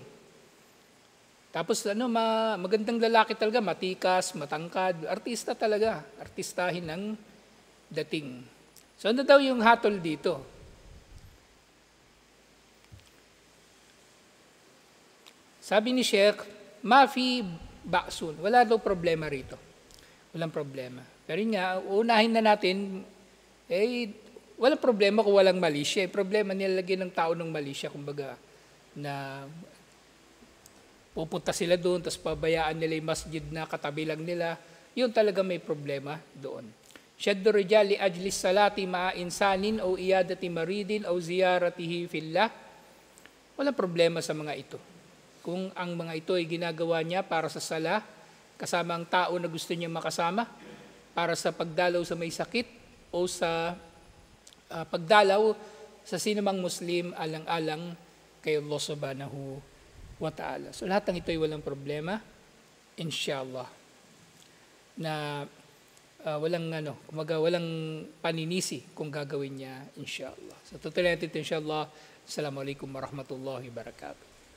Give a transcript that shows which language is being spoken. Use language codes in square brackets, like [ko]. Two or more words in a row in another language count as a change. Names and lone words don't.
[tl] Tapos magandang lalaki talaga, matikas, matangkad, artista talaga, artistahin ng dating. So ano daw yung hatol dito? Sabi ni Sheikh, [ar] ما في بأس, [tl] wala daw problema rito. Walang problema. Pero unahin na natin, walang problema kung walang mali siya. Problema nilalagyan ng tao ng mali siya, kumbaga, na pupunta sila doon, tapos pabayaan nila yung masjid na katabi lang nila, yun talaga may problema doon. [ar] شد الرحال لأجل الصلاة مع إنسان أو عيادة مريض أو زيارته في الله. [tl] Walang problema sa mga ito. Kung ang mga ito ay ginagawa niya para sa sala, kasama ang tao na gusto niya makasama, para sa pagdalaw sa may sakit o sa pagdalaw sa sinumang Muslim alang-alang kay Allah [ar] سبحانه وتعالى. [tl] So lahat ng ito ay walang problema, inshallah. Na walang paninisi kung gagawin niya, inshallah. So tutuloy natin ito, inshallah. [ar] السلام عليكم ورحمة الله وبركاته.